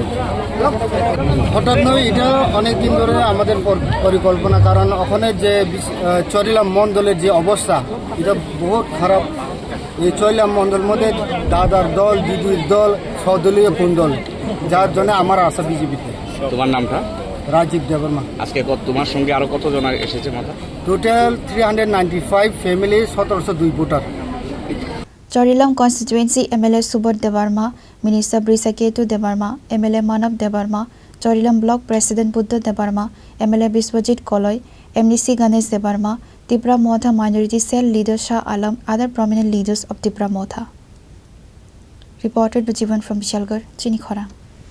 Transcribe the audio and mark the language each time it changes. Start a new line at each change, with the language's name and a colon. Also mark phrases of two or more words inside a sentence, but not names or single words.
Bangla: হঠাৎ নয়, এটা অনেকদিন ধরে আমাদের পরিকল্পনা, কারণ ওখানে যে চরিলাম মণ্ডলের যে অবস্থা এটা বহুত খারাপ। এই চরিলাম মণ্ডলের মধ্যে দাদার দল, দিদির দল, সদলীয় কুণ্ডল, যার জন্য আমার আশা বিজেপিতে। তোমার নামটা? রাজীব দেববর্মা। আজকে তোমার সঙ্গে আরো কতজন এসেছে মাথা? টোটাল 395 ফ্যামিলি, 1702 ভোটার।
English: Charilam constituency MLA Subodh Debbarma, Minister Brishaketu Debbarma, MLA Manav Debbarma, Charilam Block President Buddha Debbarma, MLA Biswajit Koloi, MDC Ganesh Debbarma, TIPRA Motha Minority Cell Leader Shah Alam, other prominent leaders of TIPRA Motha. Reported by Jivan from Bishramganj, Chini, Khorang.